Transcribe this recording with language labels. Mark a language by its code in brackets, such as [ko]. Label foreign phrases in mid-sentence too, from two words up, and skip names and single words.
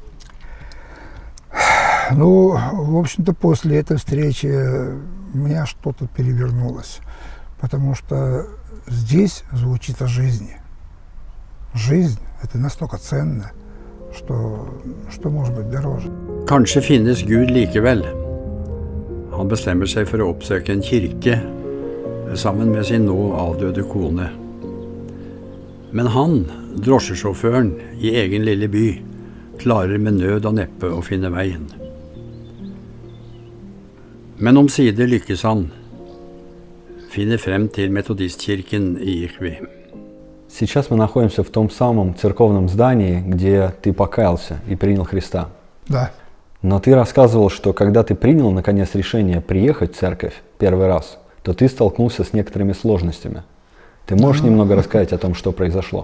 [ru] Ну, в общем-то, после этой встречи у меня что-то перевернулось, потому что здесь звучит о жизни. Жизнь – это настолько ценно, что может быть дороже. [no] Kanskje finnes Gud likevel. Han bestemmer seg for å oppsøke en kirke sammen med sin nå avdøde kone. Men han, drosjesjåføren i egen lille by, klarer med nød og neppe å finne veien. Men omsider lykkes han, finner frem til metodistkirken i Ikvi. [ru] Сейчас мы находимся в том самом церковном здании, где ты покаялся и принял Христа. Да. Но ты рассказывал, что когда ты принял, наконец, решение приехать в церковь первый раз, то ты столкнулся с некоторыми сложностями. Ты можешь немного рассказать о том, что произошло?